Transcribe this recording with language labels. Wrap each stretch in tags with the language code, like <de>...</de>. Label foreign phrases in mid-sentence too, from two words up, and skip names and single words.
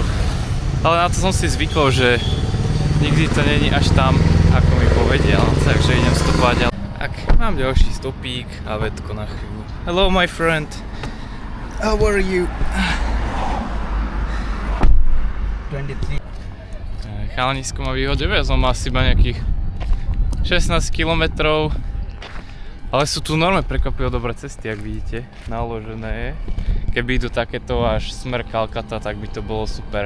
<sk>Ale na to som si zvykol, že nikdy to není až tam, ako mi povedia, takže idem stopovať. Tak mám ďalší stopík a vetko na chvíľu.</sk> <en>Hello my friend, how are you? 23.</en> <sk>Chalanisko ma vyhodil, ja som asi iba nejakých 16 km. Ale sú tu normálne prekvapivo dobré cesty, ak vidíte, naložené. Keby idú takéto až smer Kalkata, tak by to bolo super.</sk>